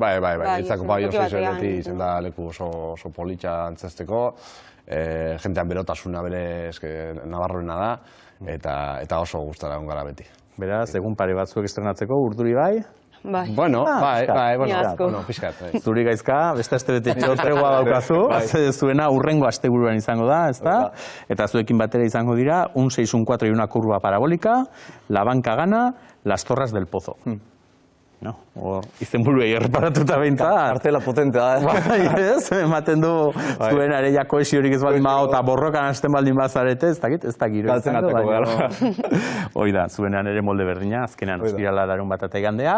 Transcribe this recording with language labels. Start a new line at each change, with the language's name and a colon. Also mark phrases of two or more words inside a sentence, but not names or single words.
Basque: Bai, itzako Pabellon 6 beti izan da leku oso politxa antzesteko, jentean berotasuna bere nabarroena da, eta oso gustara egon gara beti. Beraz, egun pare batzuek estrenatzeko, Urduri bai? Bueno, pixkat. Zuri gaizka, beste astebete tregua daukazu, zuena hurrengo asteburuan izango da, ezta? Eta zuekin batera izango dira, un 6, un 4 y una curva parabólica, la banca gana, las torres del pozo. Izen buruei erreparatuta behintzat. Kartela potentea, ematen du zuen areia koesiorik ez baldin badago eta borrokan hasten baldin bazarete, ez da giro. Galtzen ateko gara. Hoi da, zuenean ere molde berdina, azkenean ostirala larun bat eta igandea.